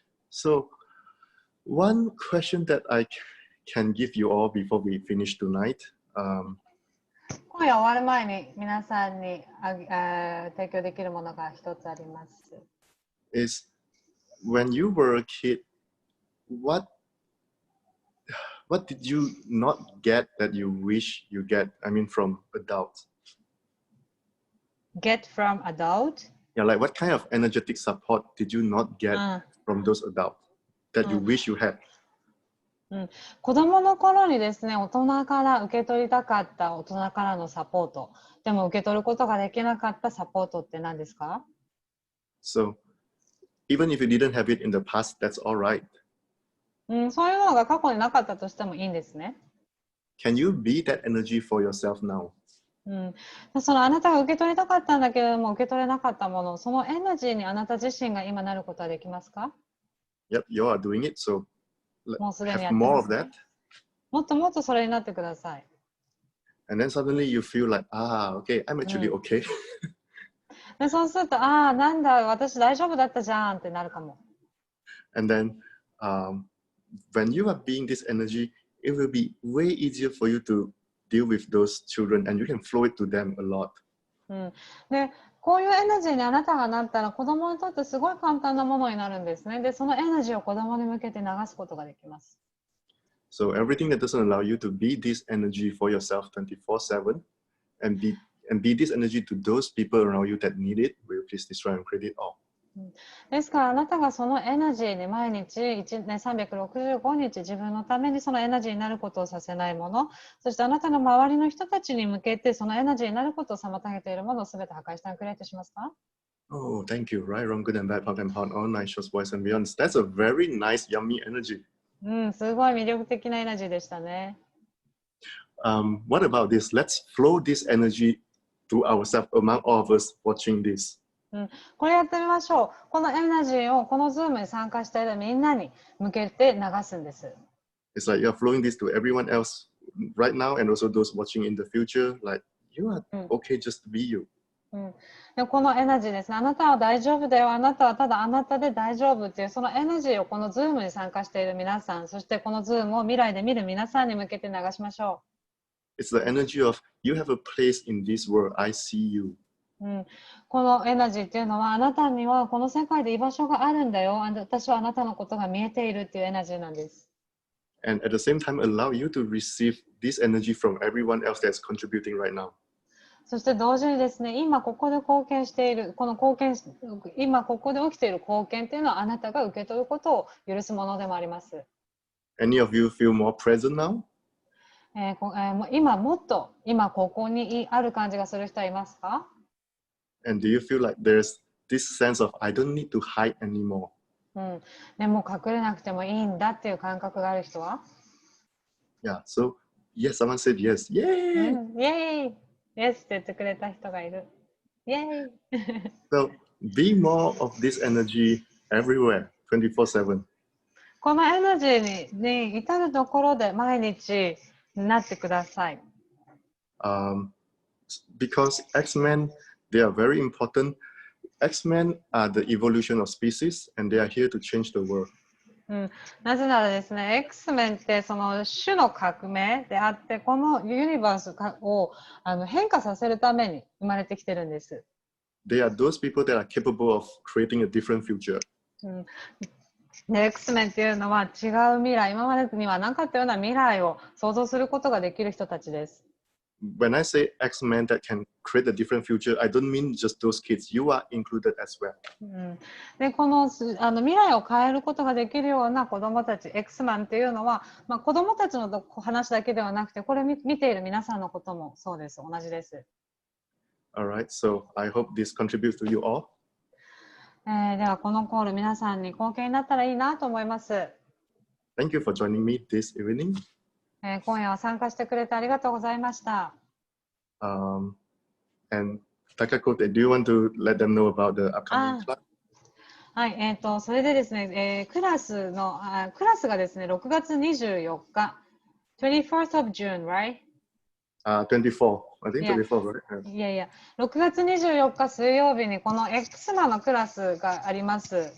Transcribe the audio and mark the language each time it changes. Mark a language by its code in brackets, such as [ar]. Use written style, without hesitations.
[en] So, one question that I can give you all before we finish tonight. [ja] 今夜終わる前に皆さんに提供できるものが一つあります。 [en] is when you were a kid, what did you not get that you wish you get? I mean, from adults. Get from adult? Yeah, like what kind of energetic support did you not get from those adults that you wish you had? [ja] 子供の頃にですね、大人から受け取りたかった大人からのサポート、でも受け取ることができなかったサポートって何ですか？ [en] So, even if you didn't have it in the past, that's all right. [ja] そういうものが過去になかったとしてもいいんですね。 [en] Can you be that energy for yourself now? [ja] そのあなたが受け取りたかったんだけれども受け取れなかったもの、そのエナジーにあなた自身が今なることはできますか？ [en] Yep, you are doing it. So [ja] もうすでに [en] have [ja] やってま [en] more [ja] す [en] of [ja] ね。 [en] that. [ja] もっともっとそれになってください。 [en] And then suddenly you feel like, okay, I'm actually okay. [ja] でそうすると、なんだ、私大丈夫だったじゃんってなるかも。 [en] And then when you are being this energy, it will be way easier for you to deal with those children and you can flow it to them a lot. [ja] で、こういうエナジーにあなたがなったら子供にとってすごい簡単なものになるんですね。で、そのエナジーを子供に向けて流すことができます。 [en] So everything that doesn't allow you to be this energy for yourself 24/7 and be this energy to those people around you that need it, will please destroy and create it all. [ja] ですからあなたがそのエナジーに毎日1年365日自分のためにそのエナジーになることをさせないもの、そしてあなたの周りの人たちに向けてそのエナジーになることを妨げているものをすべて破壊してクリエイトしますか？ [en] Oh, thank you. Right, wrong, good and bad, pop and pound, all nine shorts, boys and beyonds. That's a very nice, yummy energy. [ja] すごい魅力的なエナジーでしたね。 [en] What about this? Let's flow this energy to ourselves among all of us watching this. [ja] これやってみましょう。このエナジーをこのズームに参加しているみんなに向けて流すんです。 [en] It's like you're flowing this to everyone else right now and also those watching in the future. Like, you are okay just to be you. [ja] でこのエナジーですね。あなたは大丈夫だよ。あなたはただあなたで大丈夫っていうそのエナジーをこのズームに参加している皆さん、そしてこのズームを未来で見る皆さんに向けて流しましょう。 [en] It's the energy of you have a place in this world. I see you. [ja] このエナジーっていうのはあなたにはこの世界で居場所があるんだよ。私はあなたのことが見えているっていうエナジーなんです。 [en] And at the same time allow you to receive this energy from everyone else that's contributing right now. [ja] そして同時にですね、今ここで貢献している、今ここで起きている貢献っていうのはあなたが受け取ることを許すものでもあります。 [en] Any of you feel more present now? [ja] 今もっと今ここにある感じがする人はいますか？ [en] And do you feel like there's this sense of I don't need to hide anymore? [ja] でも隠れなくてもいいんだっていう感覚がある人は？ [en] Yeah, so Yes, someone said yes. Yay! [ja] イェーイ Yes って言ってくれた人がいる。イェーイ [en] So be more of this energy everywhere, 24/7. [ja] このエナジーに至るところで毎日なってください。 [en] Because X-Men, they are very important. X-Men are the evolution of species, and they are here to change the world. [ja] なぜならですね、X メンってその種の革命であって、このユニバースを変化させるために生まれてきてるんです。 [en] They are those people that are capable of creating a different future. [ja] で X メンっていうのは違う未来、今までにはなかったような未来を想像することができる人たちです。 [en] When I say X-Men that can create a different future, I don't mean just those kids. You are included as well. [ja] でこの未来を変えることができるような子どもたち X マンっていうのは、子どもたちの話だけではなくて、これ見ている皆さんのこともそうです。同じです。 [en] Alright, so I hope this contributes to you all. [ja] ではこのコール皆さんに貢献になったらいいなと思います。 [en] Thank you for joining me this evening. [ja] 今夜は参加してくれてありがとうございました。 [en] And Takako, do you want to let them know about the upcoming class? [ja] はい、それでですね、クラスがですね、6月24日、 [en] 24th of June, right? 24. I think 24, right? [ja] いやいや、6月24日水曜日にこの X マのクラスがあります。